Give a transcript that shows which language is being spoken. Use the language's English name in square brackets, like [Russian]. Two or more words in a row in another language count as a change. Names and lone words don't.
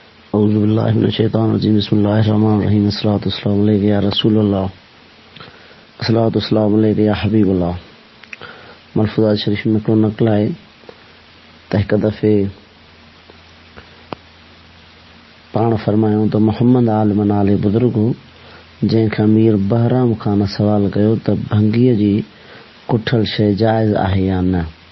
[Arabic] أعوذ بالله من الشيطان الرجيم بسم الله الرحمن الرحيم الصلاة والسلام عليك يا رسول الله الصلاة والسلام عليك يا حبيب الله. [Sindhi] मलफूज़ात शरीफ में हिकिड़ो नक़ल आहे त हिकु दफ़े पाण फरमायूं त मोहम्मद आलिम नाले बुज़ुर्ग जंहिंखां मीर बहराम ख़ान सवाल कयो त भंगीअ जी कुठल शइ जाइज़ आहे या न।